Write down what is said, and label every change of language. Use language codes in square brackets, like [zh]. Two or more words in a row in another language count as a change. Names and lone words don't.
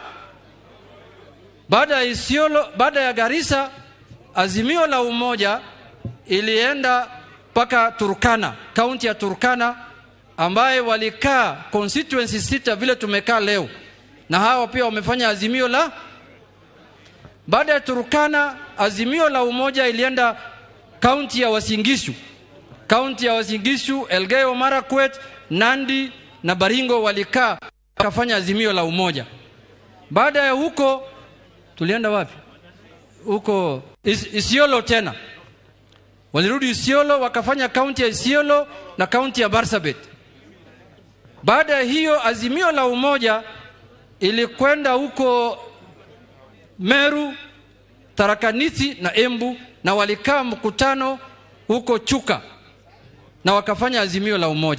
[sw] Baada ya Isiolo, baada ya Garissa, Azimio la Umoja ilienda paka Turkana, county ya Turkana ambaye walikaa constituency 6 vile tumekaa leo. Na hao pia wamefanya azimio la. Baada ya Turkana, Azimio la Umoja ilienda county ya Uasin Gishu. County ya Uasin Gishu, Elgeyo Marakwet, Nandi na Baringo walikaa wakafanya azimio la umoja. Baada ya huko tulienda wapi? Huko Isiolo tena. Walirudi Isiolo wakafanya kaunti ya Isiolo na kaunti ya Marsabit. Baada ya hiyo azimio la umoja ilikwenda huko Meru, Tharaka Nithi na Embu, na walikaa mkutano huko Chuka na wakafanya azimio la umoja.